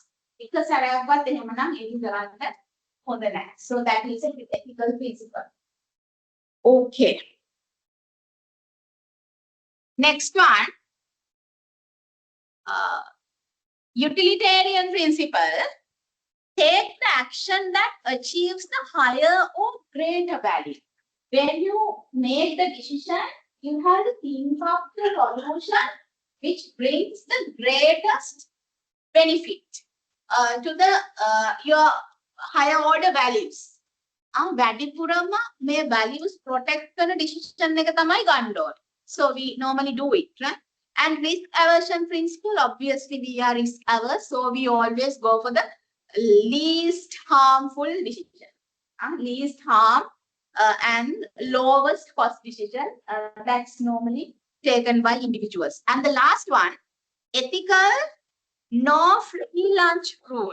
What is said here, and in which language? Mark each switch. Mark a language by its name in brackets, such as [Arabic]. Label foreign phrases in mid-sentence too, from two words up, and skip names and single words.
[Sinhala] Because හැලයක්වත් එහෙමනම් ඒක කරන්න හොඳ නැහැ. [English] So that is a ethical principle. Okay. Next one, utilitarian principle. Take the action that achieves the higher or greater value. When you make the decision, you have to think of the solution which brings the greatest benefit. to the your higher order values. [Sinhala] වැඩිපුරම මේ [English] values protect [Sinhala] කරන decision එක තමයි ගන්න ඕනේ. [English] So we normally do it, right? And risk aversion principle, obviously we are risk averse, so we always go for the least harmful decision. Least harm and lowest cost decision. That's normally taken by individuals. And the last one, ethical no free lunch rule.